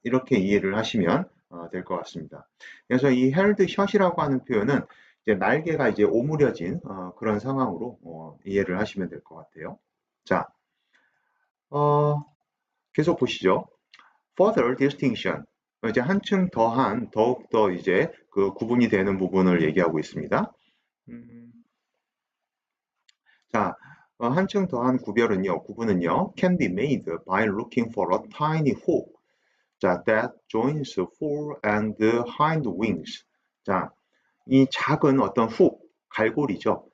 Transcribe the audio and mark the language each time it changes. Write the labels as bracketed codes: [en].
[ko] 이렇게 이해를 하시면 될 것 같습니다. 그래서 이 [en] held shut [ko] 이라고 하는 표현은 이제 날개가 이제 오므려진 그런 상황으로 이해를 하시면 될 것 같아요. 자, 계속 보시죠. [en] Further distinction. [ko] 이제 한층 더한 더욱더 이제 그 구분이 되는 부분을 얘기하고 있습니다. 자, 한층 더한 구분은요, [en] can be made by looking for a tiny hook. [ko] 자, [en] that joins fore and hind wings. [ko] 자, 이 작은 어떤 갈고리죠.